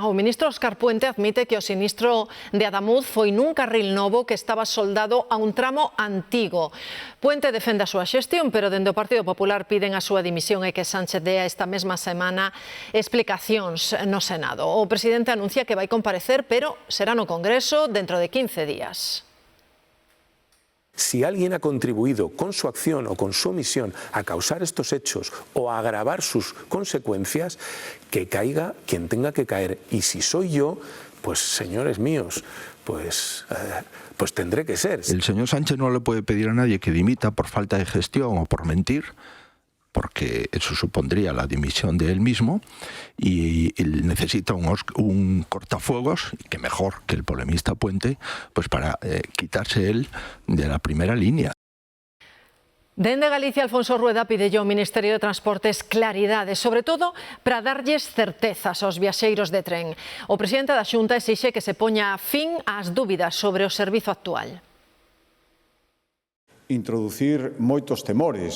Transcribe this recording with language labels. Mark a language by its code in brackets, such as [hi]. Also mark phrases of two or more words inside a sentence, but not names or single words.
[gl] O ministro Óscar Puente admite que o sinistro de Adamuz foi nun carril novo que estaba soldado a un tramo antigo. Puente defende a súa xestión, pero dende o Partido Popular piden a súa dimisión e que Sánchez dea esta mesma semana explicacións no Senado. O presidente anuncia que vai comparecer, pero será no Congreso dentro de 15 días. [es] Si alguien ha contribuido con su acción o con su omisión a causar estos hechos o a agravar sus consecuencias, que caiga quien tenga que caer. Y si soy yo, pues señores míos, pues tendré que ser. El señor Sánchez no le puede pedir a nadie que dimita por falta de gestión o por mentir, porque eso supondría la dimisión de él mismo, y él necesita un cortafuegos, que mejor que el polemista Puente, pues para quitarse él de la primera línea. [gl] Dende Galicia, Alfonso Rueda pide ao Ministerio de Transportes claridade, sobre todo para darlles certezas aos viaxeiros de tren. O presidente da Xunta exixe que se poña fin ás dúbidas sobre o servizo actual. Introducir moitos temores.